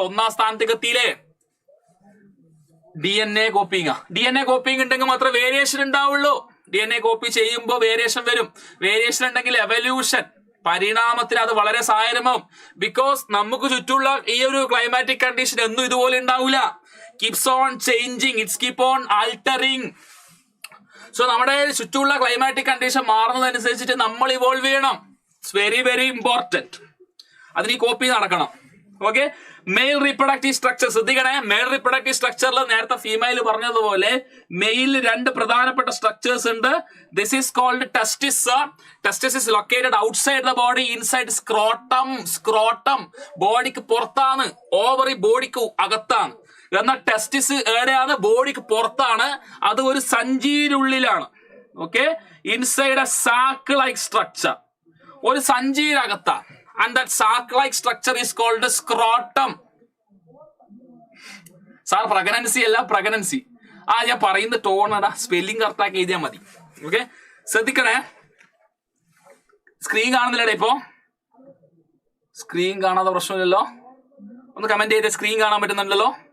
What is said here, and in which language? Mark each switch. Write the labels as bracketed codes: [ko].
[ml] 1ാം സ്ഥാനത്തേക്ക് എത്തിയില്ലേ? DNA coping ഉണ്ടെങ്കിൽ മാത്രമേ വേരിയേഷൻ ഉണ്ടാവുള്ളൂ. DNA കോപ്പി ചെയ്യുമ്പോൾ വേരിയേഷൻ വരും. വേരിയേഷൻ ഉണ്ടെങ്കിൽ എവല്യൂഷൻ, പരിണാമത്തിന് അത് വളരെ സഹായകരമാവും. ബിക്കോസ് നമുക്ക് ചുറ്റുമുള്ള ഈ ഒരു ക്ലൈമാറ്റിക് കണ്ടീഷൻ എന്നും ഇതുപോലെ ഉണ്ടാവില്ല. [en] keeps on changing, it's keep on altering. [ml] So നമ്മുടെ ചുറ്റുമുള്ള ക്ലൈമാറ്റിക് കണ്ടീഷൻ മാറുന്നതനുസരിച്ചിട്ട് നമ്മൾ ഇവോൾവ് ചെയ്യണം. [en] It's very very important. [ml] അതിന് ഈ കോപ്പി നടക്കണം. ഓക്കെ, മെയിൽ റീപ്രൊഡക്റ്റീവ് സ്ട്രക്ചർ ശ്രദ്ധിക്കണേ. മെയിൽ റീപ്രൊഡക്റ്റീവ് സ്ട്രക്ചറിൽ നേരത്തെ ഫീമെയിൽ പറഞ്ഞതുപോലെ മെയിലിൽ 2 പ്രധാനപ്പെട്ട സ്ട്രക്ചേഴ്സ് ഉണ്ട്. [en] This is called testis. Testis is located outside the body, inside scrotum. [ml] Scrotum ബോഡിക്ക് പുറത്താണ്, ഓവറി ബോഡിക്ക് അകത്താണ്. എന്നാൽ ടെസ്റ്റിസ് എവിടെയാണ്? ബോഡിക്ക് പുറത്താണ്. അത് ഒരു സഞ്ചിയിലുള്ളിലാണ്. Okay, [en] inside a sac like structure, [ml] ഒരു സഞ്ചിയിലകത്താണ്. [en] And that sac-like structure is called the scrotum. [ml] Sir pregnancy അല്ല, പ്രഗ്നൻസി. ഞാൻ പറയുന്ന ടോണടാ, സ്പെല്ലിംഗ് കറക്റ്റാക്കി എഴുതിയാൽ മതി. ഓക്കെ, ശ്രദ്ധിക്കണേ. സ്ക്രീൻ കാണുന്നില്ലടേ ഇപ്പോ? സ്ക്രീൻ കാണാതെ പ്രശ്നമില്ലല്ലോ? ഒന്ന് കമന്റ് ചെയ്തേ, സ്ക്രീൻ കാണാൻ പറ്റുന്നുണ്ടല്ലോ?